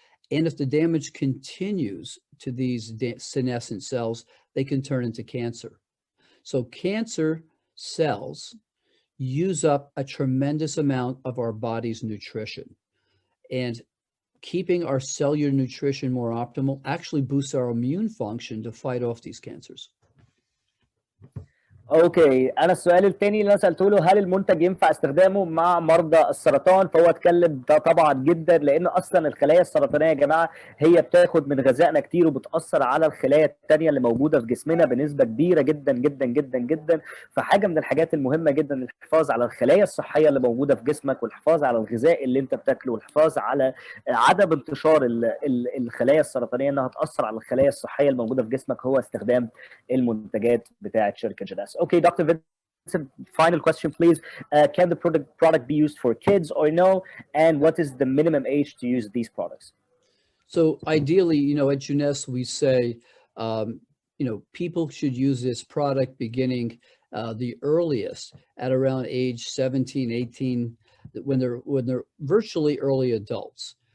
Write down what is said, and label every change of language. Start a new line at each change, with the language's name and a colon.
English: And if the damage continues to these senescent cells, they can turn into cancer. So cancer cells use up a tremendous amount of our body's nutrition. And keeping our cellular nutrition more optimal actually boosts our immune function to fight off these cancers.
Arabic: اوكي، انا السؤال الثاني اللي انا سالته له هل المنتج ينفع استخدامه مع مرضى السرطان، فهو اتكلم ده طبعا جدا، لان اصلا الخلايا السرطانيه يا جماعه هي بتاخد من غذائنا كتير وبتاثر على الخلايا الثانيه اللي موجوده في جسمنا بنسبه كبيره جدا جدا جدا جدا. فحاجه من الحاجات المهمه جدا الحفاظ على الخلايا الصحيه اللي موجوده في جسمك، والحفاظ على الغذاء اللي انت بتاكله، والحفاظ على عدم انتشار الخلايا السرطانيه انها تاثر على الخلايا الصحيه الموجوده في جسمك، هو استخدام المنتجات بتاعه شركه جينيس.
English: Okay, Dr. Vincent, final question, please. Can the product be used for kids or no? And what is the minimum age to use these products? So ideally, you know, at Jeunesse, we say, you know, people should use this product beginning the earliest at around age 17, 18, when they're virtually early adults.